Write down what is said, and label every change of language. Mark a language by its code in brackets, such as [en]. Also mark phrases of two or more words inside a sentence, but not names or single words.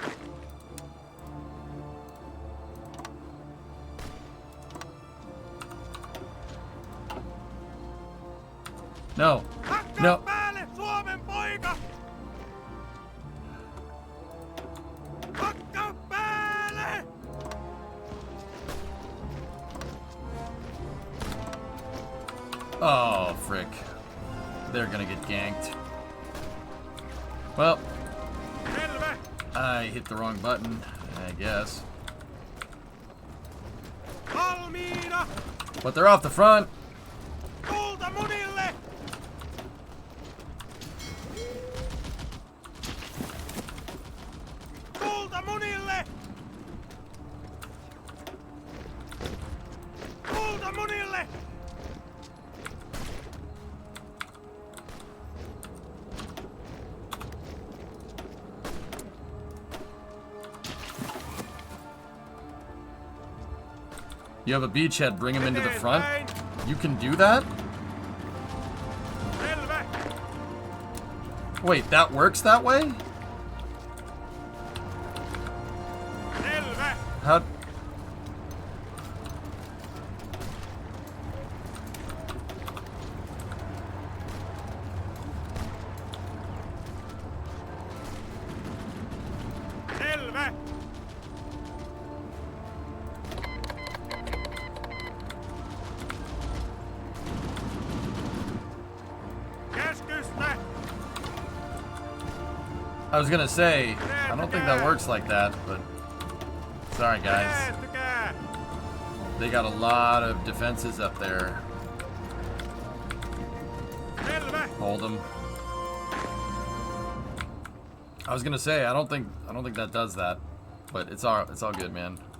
[en] No. [fi] Hakkaa [en] No. [fi] päälle, Suomen poika! Hakkaa päälle! [en] Oh, frick. They're gonna get ganked. Well, [fi] Selvä! [en] I hit the wrong button, I guess. [fi] Valmiina! [en] But they're off the front. [fi] Tulta munille! Tulta munille! Tulta munille! [en] You have a beachhead, bring him into the front. [fi] Eteenpäin! [en] You can do that? [fi] Selvä! [en] Wait, that works that way? [fi] Selvä! [en] How? [fi] Selvä! Käskystä! [en] I was gonna say, I don't think that works like that, but sorry guys. [fi] Lähestykää! [en] They got a lot of defenses up there. [fi] Selvä! [en] Hold them. I was gonna say, I don't think that does that, but it's all good, man.